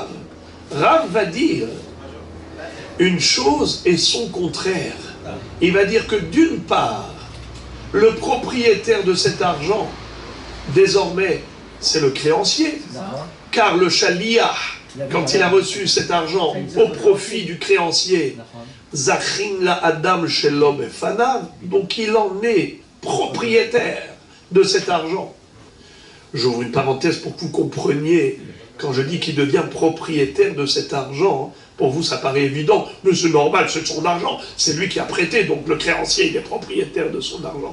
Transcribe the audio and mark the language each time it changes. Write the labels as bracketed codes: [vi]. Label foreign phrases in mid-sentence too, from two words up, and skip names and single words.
[fr] Rav va dire une chose et son contraire. Il va dire que d'une part, le propriétaire de cet argent, désormais, c'est le créancier, car le chaliach, quand il a reçu cet argent au profit du créancier, [he] זכין לאדם שלא בפניו, [fr] donc il en est propriétaire de cet argent. J'ouvre une parenthèse pour que vous compreniez, quand je dis qu'il devient propriétaire de cet argent, pour vous ça paraît évident, mais c'est normal, c'est son argent, c'est lui qui a prêté, donc le créancier il est propriétaire de son argent.